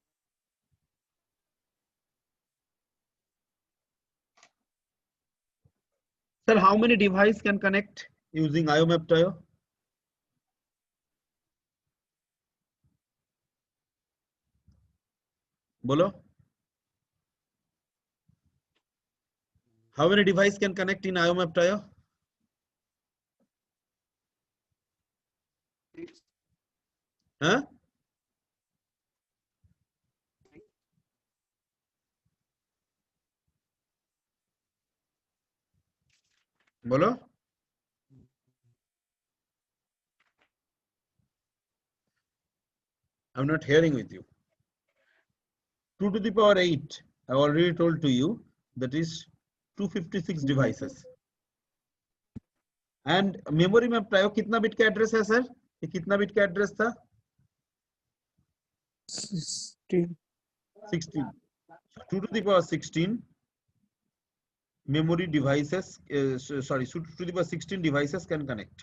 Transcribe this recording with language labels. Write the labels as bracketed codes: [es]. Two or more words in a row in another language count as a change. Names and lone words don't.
[en] Sir, how many devices can connect using IO mapped IO? [hi] Bolo? [en] How many devices can connect in IO mapped IO? Huh? [hi] Bolo? [en] I'm not hearing with you. 2 to the power 8. I've already told to you that is 256 devices. [hi] And memory में प्रायो कितना बिट का एड्रेस है सर? ये कितना बिट का एड्रेस था? 16. 16. [en] 2 to the power 16 memory devices, sorry, 2 to the power 16 devices can connect.